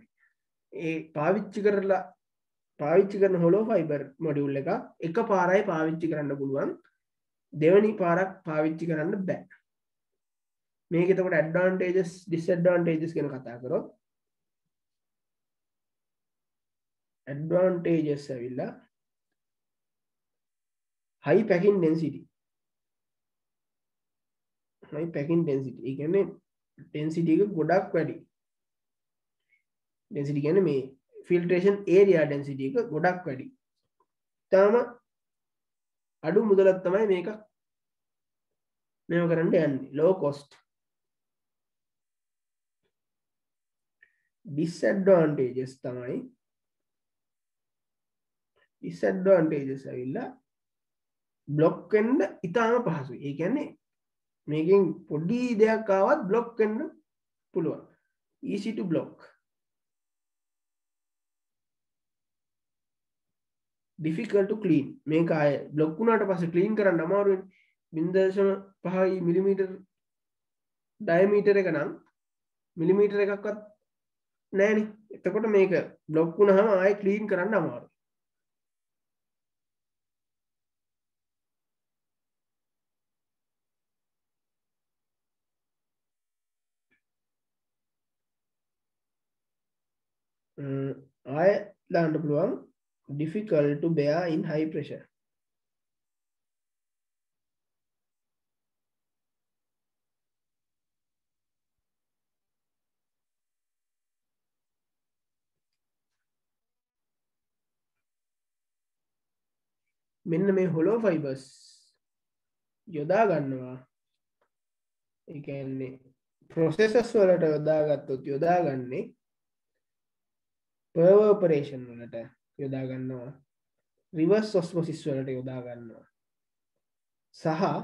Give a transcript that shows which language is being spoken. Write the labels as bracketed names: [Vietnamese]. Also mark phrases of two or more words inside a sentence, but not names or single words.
[Sinhala] ඒ පාවිච්චි කරන [English] hollow fiber module [Sinhala] එක පාරයි පාවිච්චි කරන්න පුළුවන්. දෙවෙනි පාරක් පාවිච්චි කරන්න බෑ. මේක එතකොට [English] advantages disadvantages [Sinhala] ගැන කතා කරොත් ඇඩ්වාන්ටේජස් ඇවිල්ලා [English] high packing density [Sinhala] ඒ කියන්නේ density එක ගොඩක් වැඩි density කියන්නේ මේ filtration area density එක ගොඩක් වැඩි තාම අඩු මුදලක් තමයි මේක මේව කරන්න යන්නේ [English] low cost [Sinhala] disadvantages ඇවිල්ලා බ්ලොක් වෙන්න ඉතාම පහසුයි ඒ කියන්නේ මේකෙන් පොඩි දෙයක් ආවත් බ්ලොක් වෙන්න පුළුවන් [English] easy to block difficult to clean [Sinhala] මේක ආය බ්ලොක් වුණාට පස්සේ ක්ලීන් කරන්න අමාරුයි 0.5 [English] millimeter diameter [Sinhala] එක නම් මිලිමීටර් එකක්වත් නෑනේ එතකොට මේක බ්ලොක් වුණාම ආයෙ ක්ලීන් කරන්න අමාරුයි ආය දාන්න පුළුවන් [English] difficult to bear in high pressure [Sinhala] මෙන්න මේ [English] hollow fibers [Sinhala] යොදා ගන්නවා ඒ කියන්නේ processes වලට යොදාගත්තොත් යොදාගන්නේ pervaporation වලට යොදා ගන්නවා [English] reverse osmosis [Sinhala] වලට යොදා ගන්නවා සහ